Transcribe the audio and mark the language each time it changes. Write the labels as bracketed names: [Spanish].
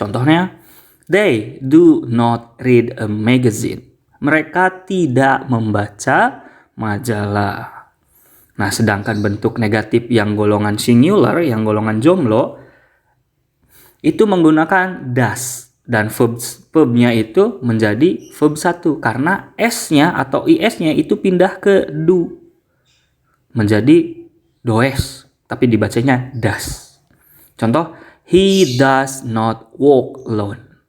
[English] Contohnya, they do not read a magazine. [Indonesian] Mereka tidak membaca majalah. Nah, sedangkan bentuk negatif yang golongan singular, yang golongan jomblo, itu menggunakan does. Dan verbnya itu menjadi verb 1. Karena s-nya atau is-nya itu pindah ke do. Menjadi does. Tapi dibacanya does. [English] Contoh, he does not walk alone.